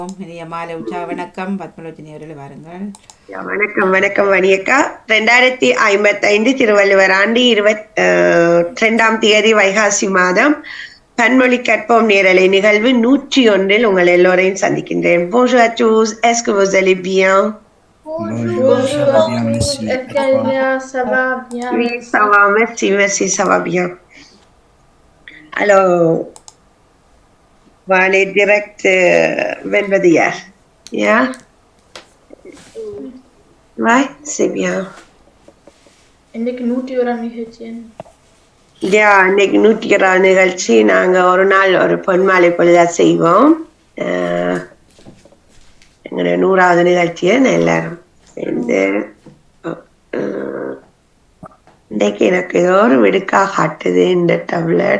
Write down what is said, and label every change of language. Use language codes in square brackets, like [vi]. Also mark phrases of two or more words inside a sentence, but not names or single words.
[ta] இனிய மாலை உற்சாக வணக்கம். பத்மலோச்சனி அவர்கள் வாருங்கள். வணக்கம் வணக்கம் வணியக்கா. 2055 திருவள்ளுவர் ஆண்டு 22ஆம் தேதி வைகாசி மாதம் பன்மொழி கற்போம் நேரலை நிகழ்வு 101 உங்கள் எல்லோரையும் சந்திக்கின்றேன். [fr] Bonjour à tous, est-ce que vous allez bien? Bonjour, ça va bien, merci. Et toi? Ça va bien, Oui, merci. ça va, merci, ça va bien. Alors, on va aller direct vendredi hier. Yeah? Ouais, c'est bien. [ta] இன்னைக்கு 101 நிகழ்ச்சியன். இன்னைக்கு 101 நிகழ்ச்சி நாங்க ஒரு நாள் ஒரு பொன்மாலை பொழுதா செய்வோம். எங்களுடைய 100வது நிகழ்ச்சியை எல்லாரும் சேர்ந்து இன்னைக்கு எனக்கு ஏதோ ஒரு வெடுக்கா காட்டுது இந்த டேப்லெட்.